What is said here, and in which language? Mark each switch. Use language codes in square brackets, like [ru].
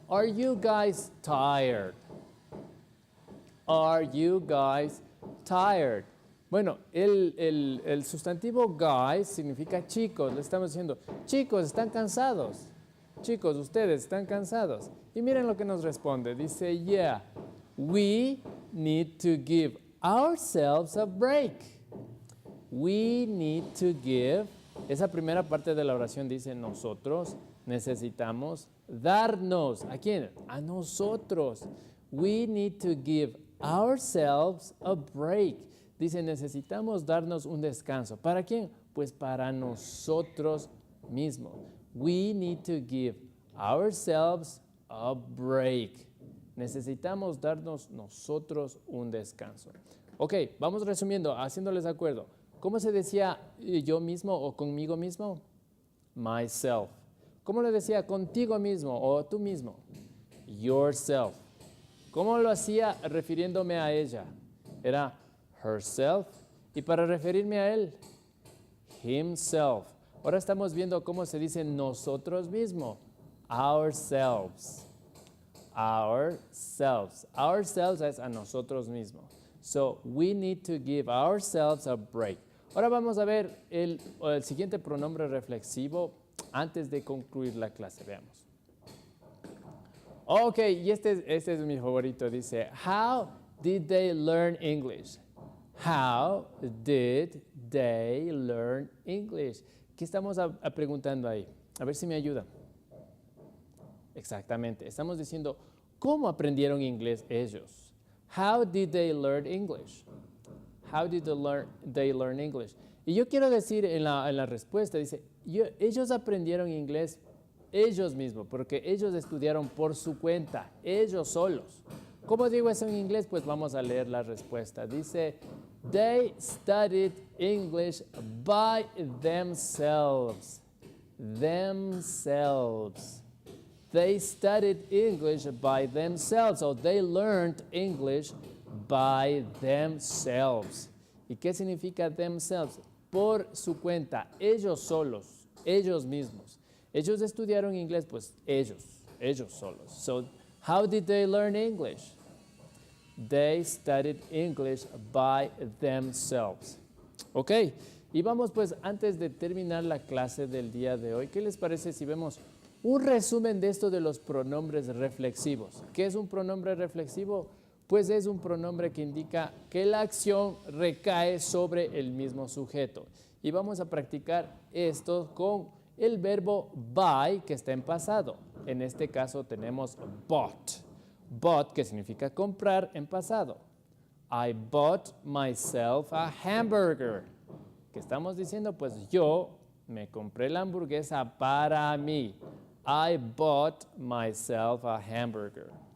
[en] Are you guys tired? Are you guys tired? [es] Bueno, el sustantivo guys significa chicos. Le estamos diciendo, chicos, ¿están cansados? Chicos, ustedes están cansados. Y miren lo que nos responde. [en] Dice, yeah, we need to give ourselves a break. We need to give. [es] Esa primera parte de la oración dice, nosotros necesitamos darnos. ¿A quién? A nosotros. [en] We need to give ourselves a break. [es] Dice, necesitamos darnos un descanso. ¿Para quién? Pues para nosotros mismos. [en] We need to give ourselves a break. [es] Necesitamos darnos nosotros un descanso. Ok, vamos resumiendo, haciéndoles acuerdo. ¿Cómo se decía yo mismo o conmigo mismo? Myself. ¿Cómo lo decía contigo mismo o tú mismo? Yourself. ¿Cómo lo hacía refiriéndome a ella? Era herself. Y para referirme a él, himself. Ahora estamos viendo cómo se dice nosotros mismos. Ourselves. Ourselves. Ourselves es a nosotros mismos. [en] So, we need to give ourselves a break. [es] Ahora vamos a ver el siguiente pronombre reflexivo antes de concluir la clase. Veamos. Ok, y este es mi favorito. [en] Dice, how did they learn English? How did they learn English? [es] ¿Qué estamos preguntando ahí? A ver si me ayuda. Exactamente. Estamos diciendo, ¿cómo aprendieron inglés ellos? [en] How did they learn English? How did they learn English? [es] Y yo quiero decir en la respuesta, dice, ellos aprendieron inglés ellos mismos, porque ellos estudiaron por su cuenta, ellos solos. ¿Cómo digo eso en inglés? Pues vamos a leer la respuesta. [en] Dice, they studied English by themselves. Themselves. They studied English by themselves, so they learned English by themselves. [es] ¿Y qué significa themselves? Por su cuenta, ellos solos, ellos mismos. Ellos estudiaron inglés, pues ellos solos. [en] So, how did they learn English? They studied English by themselves. [es] Ok, y vamos pues antes de terminar la clase del día de hoy, ¿qué les parece si vemos un resumen de esto de los pronombres reflexivos? ¿Qué es un pronombre reflexivo? Pues es un pronombre que indica que la acción recae sobre el mismo sujeto. Y vamos a practicar esto con el verbo buy, que está en pasado. En este caso tenemos bought. Bought, que significa comprar en pasado. [en] I bought myself a hamburger. [es] ¿Qué estamos diciendo? Pues yo me compré la hamburguesa para mí. [en] I bought myself a hamburger.